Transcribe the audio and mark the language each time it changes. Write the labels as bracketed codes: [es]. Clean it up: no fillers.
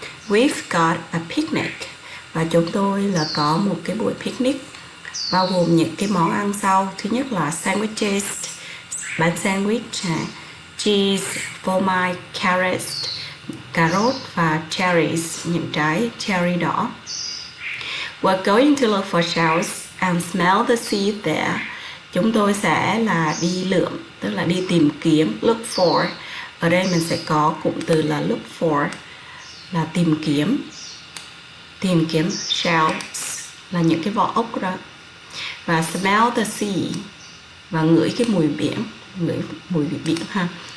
[en] We've got a picnic, [vi] và chúng tôi là có một cái buổi picnic bao gồm những cái món ăn sau. Thứ nhất là sandwiches, bánh sandwich, cheese, phô mai, carrots, cà rốt và cherries, những trái cherry đỏ. [en] We're going to look for shells and smell the sea there. [vi] Chúng tôi sẽ là đi lượm, tức là đi tìm kiếm. Look for, ở đây mình sẽ có cụm từ là look for, là tìm kiếm. Tìm kiếm. Shells là những cái vỏ ốc đó. Và [en] smell the sea, [vi] và ngửi cái mùi biển, ngửi mùi biển ha.